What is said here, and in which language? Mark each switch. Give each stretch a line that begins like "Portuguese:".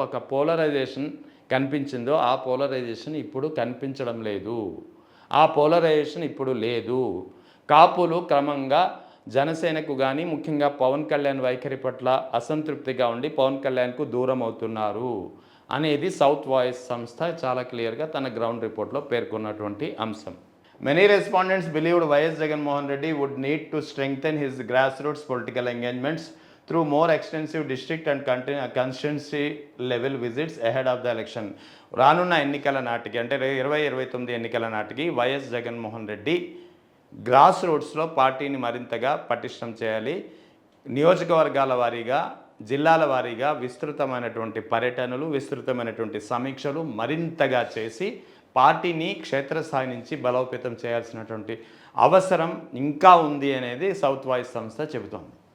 Telugu: ఒక పోలరైజేషన్ కనిపించిందో ఆ పోలరైజేషన్ ఇప్పుడు కనిపించడం లేదు, ఆ పోలరైజేషన్ ఇప్పుడు లేదు. కాపులు క్రమంగా జనసేనకు కానీ, ముఖ్యంగా పవన్ కళ్యాణ్ వైఖరి పట్ల అసంతృప్తిగా ఉండి పవన్ కళ్యాణ్కు దూరం అవుతున్నారు అనేది సౌత్ వాయిస్ సంస్థ చాలా క్లియర్గా తన గ్రౌండ్ రిపోర్ట్లో పేర్కొన్నటువంటి అంశం.
English: Many respondents believed YS Jagan Mohan Reddy would need to strengthen his grassroots political engagements through more extensive district and constituency level visits ahead of the election.
Telugu: రానున్న ఎన్నికల నాటికి అంటే 2029 ఎన్నికల నాటికి వైఎస్ జగన్మోహన్ రెడ్డి గ్రాస్ రూట్స్లో పార్టీని మరింతగా పటిష్టం చేయాలి. నియోజకవర్గాల వారీగా, జిల్లాల వారీగా విస్తృతమైనటువంటి పర్యటనలు, విస్తృతమైనటువంటి సమీక్షలు మరింతగా చేసి పార్టీని క్షేత్రస్థాయి నుంచి బలోపేతం చేయాల్సినటువంటి అవసరం ఇంకా ఉంది అనేది సౌత్ వాయిస్ సంస్థ చెబుతోంది.